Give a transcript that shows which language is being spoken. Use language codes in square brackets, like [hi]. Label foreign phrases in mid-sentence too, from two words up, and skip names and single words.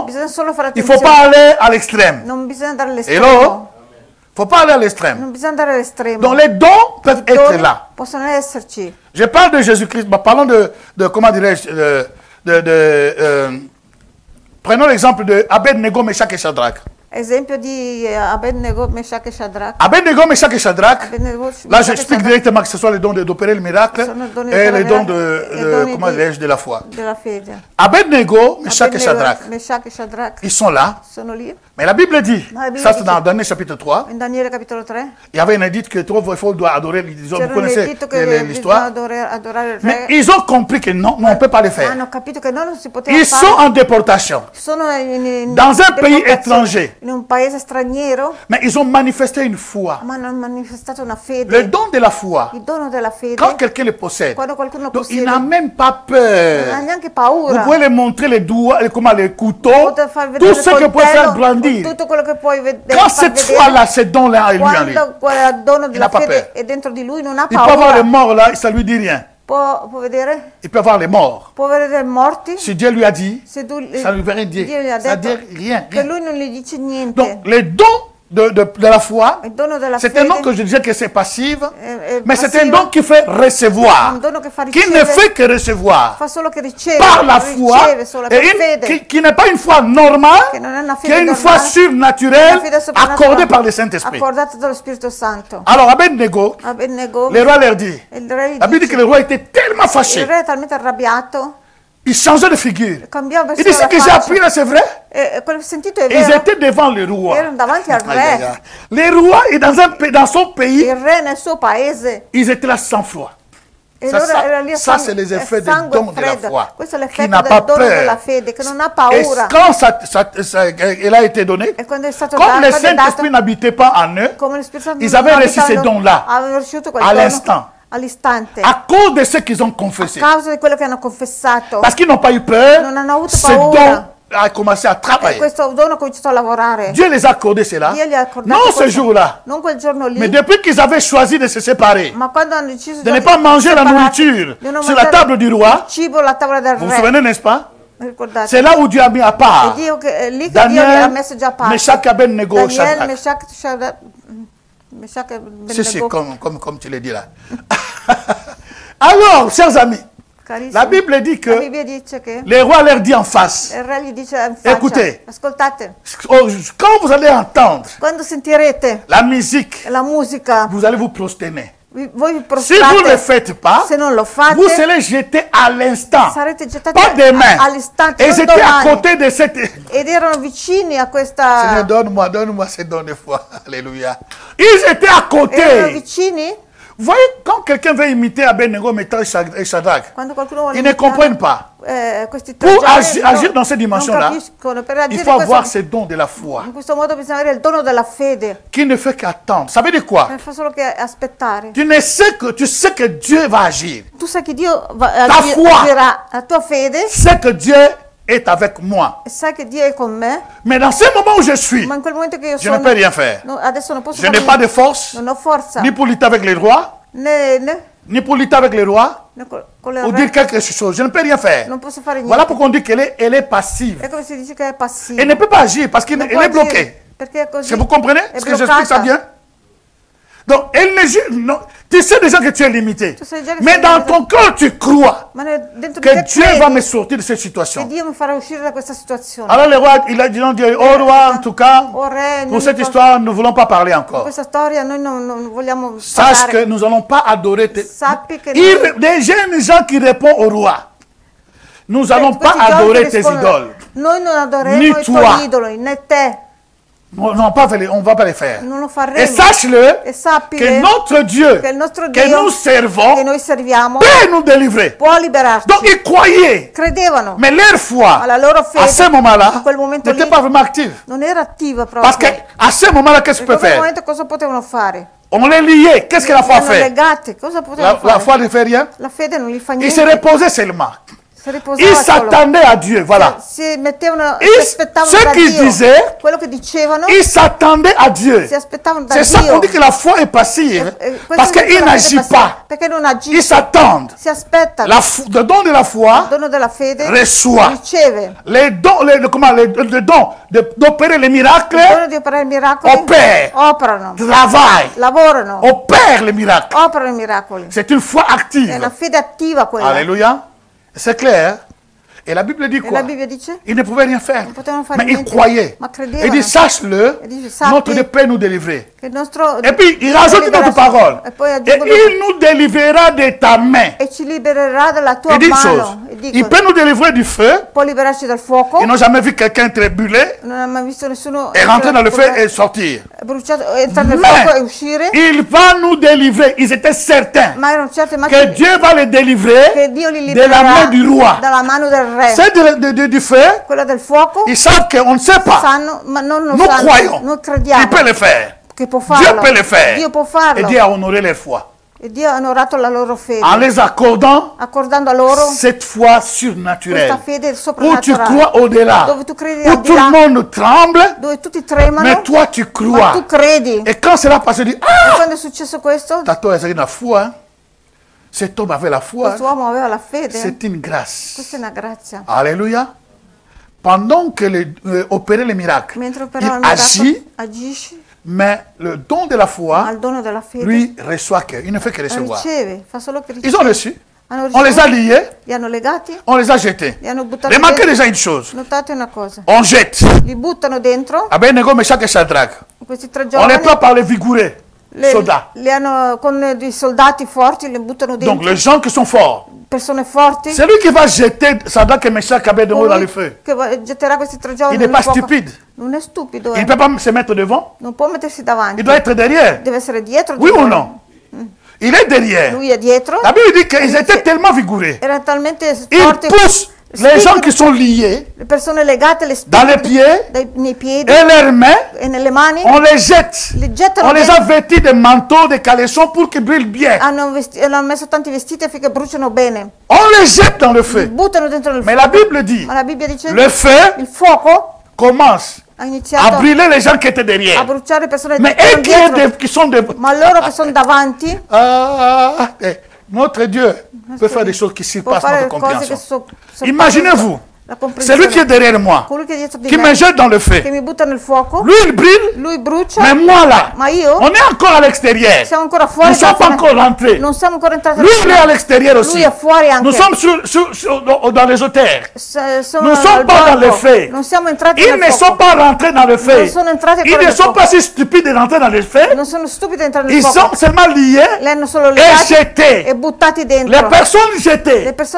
[fr] Il ne faut pas aller à l'extrême. Et là, il ne faut pas aller à l'extrême. Donc les dons peuvent être là. Je parle de Jésus-Christ. Parlons de comment dirais-je, prenons l'exemple de Abed-Nego, Meshach et Shadrach. [it] Esempio di Abed-Nego, Meshach et Shadrach. [fr] Abed-Nego, Meshach et Shadrach. Là, j'explique directement que ce soit les dons d'opérer le miracle et les dons de la foi. Abed-Nego, Meshach et Shadrach. Ils sont là. Mais la Bible dit, ça c'est dans Daniel chapitre 3. Il y avait un édit que trop il doit adorer. Vous connaissez l'histoire. Mais ils ont compris que non, on ne peut pas le faire. Ils sont en déportation dans un pays étranger. [it] in un paese straniero, [fr] mais ils ont manifesté une foi. [it] ma hanno manifestato una fede. [fr] Le don de la foi, [it] Il dono della fede, [fr] quand quelqu'un le possède, [it] quando qualcuno [fr] donc, [it] possiede, [fr] il n'a même pas [it] non ha [fr] peur. [it] neanche paura. [fr] Vous pouvez lui montrer les doigts, comment les couteaux, [it] Potete far vedere [fr] tout [it] il [fr] ce que peut faire [it] coltello, [fr] grandir. [it] tutto quello che puoi [fr] Quand [it] far [fr] cette [it] vedere. [fr] foi-là, ce don-là est lui en lui, [it] Quando quel dono [fr] n'a [it] della [fr] pas [it] fede [fr] peur. [it] è dentro di lui, non ha [fr] il peut avoir les [it] paura. [fr] morts là, ça lui dit rien. [it] Può vedere? [fr] Il peut avoir les morts. [it] Può vedere i morti. [fr] Si Dieu lui a dit, [it] Se tu, [fr] ça ne lui veut rien dire. [it] Dio gli ha [fr] Ça [it] detto [fr] ne dit rien. [it] che lui non gli dice niente. [fr] Donc, les dons de la foi, [it] Il dono della [fr] c'est [it] fede [fr] un don que je disais que c'est passif, [it] è [fr] mais c'est un [it] passivo, [fr] don qui fait recevoir, [it] un dono che fa [fr] qui ne [it] ricevere, [fr] fait que recevoir [it] fa solo che riceve, [fr] par la foi, [it] riceve solo per [fr] et [it] fede, [fr] qui n'est pas une foi normale, [it] che non è una [fr] qui [it] fede [fr] est une foi [it] normale, [fr] surnaturelle [it] una fede soprannaturale, [fr] accordée par le Saint-Esprit. [it] accordata dallo Spirito Santo. [fr] Alors, Abednego, Abednego, le roi leur dit, [it] il re gli [fr] la Bible dit [it] dice, [fr] que le roi était tellement [it] il [fr] fâché, [it] re è talmente arrabbiato, [fr] il changeait de figure. [it] cambiava [fr] Il dit, ce [it] persino [fr] que [it] la [fr] j'ai [it] faccia. [fr] appris là, c'est vrai? [it] Quello che ho sentito è [fr] Ils [it] vero, [fr] étaient devant le roi. [it] erano davanti al [fr] Aïe, aïe, [it] re. [fr] aïe. Les rois, et dans son pays, [it] Il re nel suo paese, [fr] ils étaient là sans foi. [it] e [fr] Ça, [it] allora era lì a [fr] ça, c'est les effets des [it] sangue [fr] dons de la [it] freddo. [fr] foi. [it] Questo è [fr] Qui [it] l'effetto [fr] n'a [it] del [fr] pas [it] dono della [fr] peur. [it] fede, che non ha [fr] Et [it] paura. [fr] quand elle a été donnée, [it] E quando è stato [fr] comme le [it] dato, quando è [fr] Saint-Esprit [it] dato, [fr] n'habitait pas en eux, [it] come lo Spirito Santo [fr] ils [it] non [fr] avaient reçu [it] abitava [fr] ces [it] in loro, [fr] dons-là [it] avevano ricevuto quel [fr] à [it] dono [fr] l'instant, [it] all'istante, [fr] à cause de ce qu'ils ont confessé. [it] a causa di quello che hanno confessato. [fr] Parce qu'ils n'ont pas eu peur, [it] Non hanno avuto [fr] ce [it] paura. [fr] don a commencé à [it] E [fr] travailler. [it] questo dono ha cominciato a lavorare. [fr] Dieu les a accordé cela, [it] Dio gli ha accordato [fr] non ce [it] questo, [fr] jour-là, [it] non quel giorno lì, [fr] mais depuis qu'ils avaient choisi de se séparer, [it] ma quando hanno deciso [fr] de ne pas manger la [it] separati, [fr] nourriture [it] di non [fr] sur la [it] mangiare [fr] table du roi, [it] il cibo alla tavola del [fr] vous vous [it] re. [fr] souvenez, n'est-ce pas? [it] Ricordate? [fr] C'est là où Dieu a mis à [it] È [fr] part [it] Dio che, è lì che Dio li ha Daniel, messo già a parte. Meshach, Abednego, Daniel, Shadrach. Meshach e [fr] Si, si, Abednego. comme tu le dis là. Alors, chers amis, [it] Carissimi, [fr] la Bible dit [it] la [fr] que [it] Bibbia dice che [fr] le roi leur dit en face, [it] il re gli dice in faccia, [fr] Écoutez. [it] ascoltate, [fr] quand vous allez entendre [it] quando sentirete [fr] la musique, [it] la musica, [fr] vous allez vous prosterner. [it] voi vi [fr] Si vous ne le [it] prostrate, [fr] faites pas, [it] se non lo fate, [fr] vous serez jetés à l'instant, [it] sarete gettati [fr] pas demain. [it] all'istante, [fr] Et [it] non [fr] j'étais à [it] domani. [fr] côté de cette... [it] Ed erano vicini a [fr] Seigneur, [it] questa... [fr] donne-moi ces dons de foi. Alléluia. Ils étaient à [it] Erano [fr] côté. [it] vicini? [fr] Vous voyez, quand quelqu'un veut imiter Abednego, Meshach et Shadrach, [it] Quando qualcuno vuole [fr] ils ne [it] imitare, [fr] comprennent pas. [it] questi tre [fr] Pour [it] giorni, [fr] agir dans cette dimension-là, [it] non capiscono. Per [fr] il [it] agire [fr] faut [it] in [fr] avoir [it] questo, [fr] ces dons de la foi [it] in questo modo bisogna avere il dono della fede. [fr] qui ne fait qu'attendre. Ça veut dire quoi? [it] Non fa solo che aspettare. [fr] Tu sais que Dieu va agir. [it] Tu sai che Dio [fr] foi. [it] agirà, la tua fede, [fr] C'est que Dieu est avec moi. [it] e sai che Dio è con me, [fr] Mais dans ce moment où je suis, [it] ma in quel momento che io [fr] je ne [it] sono, [fr] peux rien faire. [it] adesso non posso [fr] Je [it] fare [fr] n'ai pas [it] niente. [fr] de force, [it] Non ho forza, [fr] ni pour lutter avec les rois, ni pour lutter avec les rois, [it] con le [fr] ou [it] re, [fr] dire quelque chose. Je ne peux rien faire. [it] non posso fare niente. [fr] Voilà pourquoi on dit qu'elle est passive. [it] È come si dice che è passivo. [fr] Elle ne peut pas agir parce qu'elle [it] Non [fr] est [it] può agire, [fr] bloquée. [it] perché è così. [fr] Est-ce que vous comprenez? [it] È [fr] Est-ce que j'explique ça [it] bloccata. [fr] bien? Donc, elle ne gère- non, tu sais déjà que tu es limité. [it] Tu sai già che [fr] Mais [it] sei [fr] dans [it] limitato. [fr] ton cœur, tu crois [it] Ma dentro di [fr] que [it] te [fr] Dieu [it] credi [fr] va me sortir de cette [it] che [fr] situation. [it] Dio mi farà uscire da questa situazione. [fr] Alors, le roi, il a dit, oh roi, en tout cas, [it] Oh re, [fr] pour cette histoire, nous ne voulons pas parler encore. [it] questa storia noi non vogliamo [fr] Sache [it] parlare. [fr] que nous n'allons pas adorer. [it] Sappi che [fr] Des jeunes gens qui répondent au roi. Nous n'allons pas [it] questi giorni [fr] adorer tes [it] rispondono, [fr] idoles. [it] Noi non adoreremo [fr] Ni [it] i [fr] toi. [it] tuoi idoli, né te. [fr] On ne va pas les faire. [it] Non lo [fr] Et [it] faremo. [fr] sache-le [it] E sappi [fr] que notre Dieu, [it] che il nostro [fr] que [it] Dio [fr] nous servons, [it] che noi serviamo [fr] peut nous délivrer. [it] può liberarci. [fr] Donc ils croyaient, [it] Credevano, [fr] mais leur foi, [it] ma la loro [fr] à [it] fede [fr] ce moment-là, [it] in quel momento [fr] n'était [it] lì [fr] pas vraiment active. [it] non era attiva proprio. [fr] Parce qu'à ce moment-là, qu'est-ce [it] In [fr] que tu peux [it] quel [fr] faire? [it] momento cosa potevano fare? [fr] On les liait. Qu'est-ce que la foi [it] Erano [fr] fait? [it] legate, cosa potevano [fr] La [it] fare? [fr] foi ne fait rien. [it] La fede non gli fa [fr] Ils [it] niente. [fr] se reposaient seulement. [it] Si [fr] Ils [it] riposava solo. [fr] s'attendaient à Dieu. Voilà. [it] Si mettevano, [fr] Et [it] si aspettavano [fr] ce [it] da [fr] qu'ils [it] Dio. [fr] disaient, [it] Quello che dicevano, [fr] Ils s'attendaient à Dieu. [it] si aspettavano da [fr] C'est ça [it] Dio. [fr] qu'on dit que la foi est passive. [it] Questo [fr] Parce [it] è [fr] qu'il [it] la fede [fr] n'agit [it] passiva, [fr] pas. [it] perché non [fr] Ils [it] agisce, [fr] s'attendent. [it] si aspetta. [fr] Le don de la foi [it] Il dono della fede [fr] reçoit. [it] riceve. [fr] Le don d'opérer les miracles [it] Il dono di operare miracoli [fr] opère. [it] operano, [fr] Travaille. [it] lavorano, [fr] Opère les miracles. [it] operano i miracoli. [fr] C'est une foi [it] È [fr] active. [it] una fede attiva quella. [fr] Alléluia. C'est clair. Et la Bible dit [it] E [fr] quoi? [it] la Bibbia dice? [fr] Ils ne pouvaient rien faire. [it] Non potevano fare [fr] Mais ils [it] niente, [fr] croyaient. [it] ma credevano. [fr] Il dit, sache-le, [it] E dice, sappi [fr] notre Dieu peut nous délivrer. [it] che il nostro [fr] Et puis, il rajoute une autre parole. [it] E poi [fr] Et [it] aggiungo [fr] il nous délivrera de ta main. [it] e ci libererà dalla tua [fr] Il dit une chose. [it] mano. E [fr] Il [it] dico, [fr] peut nous délivrer du feu. [it] può liberarci dal fuoco. [fr] Ils n'ont jamais vu quelqu'un tribulé [it] Non ha mai visto nessuno [fr] et rentrer dans le feu et sortir. [it] bruciato, entrare nel fuoco e uscire. [fr] Mais il va nous délivrer. Ils étaient certains [it] Ma erano certe [fr] que Dieu va les délivrer [it] che Dio li [fr] de la main [it] libererà [fr] du roi. [it] dalla mano del [fr] C'est du feu. [it] Quella del fuoco. [fr] Ils savent qu'on ne sait pas. [it] Sanno, ma non lo [fr] Nous [it] sanno. [fr] croyons. [it] Noi crediamo. [fr] Il peut le faire. [it] Che può farlo. [fr] Dieu peut le faire. [it] Dio può farlo. [fr] Et Dieu a honoré leur foi. [it] E Dio ha onorato la loro fede. [fr] En les accordant [it] accordando a loro [fr] cette foi surnaturelle. [it] Questa fede [fr] Où tu [it] soprannaturale. [fr] crois au-delà. [it] Dove tu credi [fr] Où [it] al di [fr] tout [it] là, [fr] le monde tremble. [it] dove tutti tremano. [fr] Mais toi tu [it] Ma [fr] crois. [it] tu credi. [fr] Et quand cela passe, tu dis [it] E [fr] ah! [it] quando è successo questo, [fr] Tato est la foi. Cet homme avait la foi. [it] quest'uomo aveva la fede. [fr] C'est une grâce. [it] Questa è una grazia. [fr] Alléluia. Pendant que opérait les miracles, [it] Mentre [fr] il [it] operava il [fr] agit, [it] miracolo, agisce, [fr] mais le don de la [it] ma [fr] foi, [it] il dono della fede [fr] lui, reçoit que. Il ne fait que recevoir. [it] riceve, fa solo che [fr] Ils ont [it] riceve. [fr] reçu. [it] Hanno [fr] On les a [it] ricevuto, [fr] liés. [it] li hanno legati, [fr] On les a jetés. [it] li hanno buttati [fr] Remarquez [it] dentro. [fr] déjà une chose. [it] Notate una cosa, [fr] On jette. [it] li buttano dentro, [fr] Abednego, Meshach et Shadrach. [it] questi tre [fr] On les [it] giovani, [fr] prend par les vigoureux soldats. [it] li hanno con dei soldati forti, li buttano [fr] Donc [it] dentro, [fr] les gens qui sont forts. [it] persone forti, [fr] C'est lui qui va jeter Shadrach et Meshach et Abednego dans le feu. [it] che getterà questi tre giovani [fr] Il n'est [it] nel [fr] pas [it] fuoco. [fr] stupide. [it] Non è stupido, [fr] Il ne peut pas se mettre devant. [it] non può mettersi davanti, [fr] Il doit être derrière. [it] deve essere dietro di [fr] Oui ou [it] loro. [fr] non? Il est derrière. [it] Lui è dietro, [fr] La Bible dit qu'ils étaient tellement vigoureux. [it] era talmente [fr] Ils [it] forte, [fr] poussent les gens qui sont liés [it] le persone legate, le [fr] dans les [it] spine [fr] pieds [it] nei piedi [fr] et leurs mains. [it] e nelle mani, [fr] On les jette. [it] li gettano [fr] On les a [it] dentro. [fr] vêtis de manteaux, de caleçons pour qu'ils brillent bien. [it] Hanno messo tanti vestiti affinché bruciano bene, [fr] On les jette dans le [it] li [fr] feu. [it] buttano dentro il [fr] Mais [it] fuoco. [fr] la Bible dit, [it] Ma la Bibbia dice [fr] le feu [it] il fuoco [fr] commence [it] ha [fr] à [it] iniziato [fr] brûler les gens qui étaient [it] a [fr] derrière. [it] bruciare le persone [fr] Mais [it] che erano [fr] eux [it] dietro, [fr] qui sont de... [it] ma loro che sono davanti [fr] Notre Dieu peut faire des choses qui [it] può [fr] surpassent [it] fare [fr] notre [it] cose che [fr] compréhension. [it] sorpassano [fr] Imaginez-vous, [it] la [fr] c'est lui qui est [it] comprensione. [fr] derrière moi, [it] Colui che è dietro di [fr] qui me [it] me, [fr] jette dans le feu. [it] che mi butta nel fuoco, [fr] Lui, il brille, [it] lui brucia, [fr] mais moi là, [it] ma io [fr] on est encore à l'extérieur. [it] siamo ancora [fr] Nous [it] fuori, [fr] ne sommes pas encore rentrés. [it] non siamo ancora entrati [fr] Lui, il est à l'extérieur aussi. [it] Lui è fuori anche. [fr] Nous sommes dans les hauteurs. Nous ne sommes pas dans le feu. [it] Non siamo entrati [fr] Ils [it] nel [fr] ne sont [it] fuoco. [fr] pas rentrés dans le feu. [it] Non sono entrati [fr] Ils [it] ancora [fr] ne [it] nel [fr] sont [it] fuoco. [fr] pas si stupides de rentrer dans le feu. [it] Non sono stupidi a entrare nel [fr] Ils [it] fuoco. [fr] sont seulement liés [it] Li hanno solo [fr] et [it] legati e [fr] jetés. [it] buttati dentro. [fr] Les personnes jetées [it] Le persone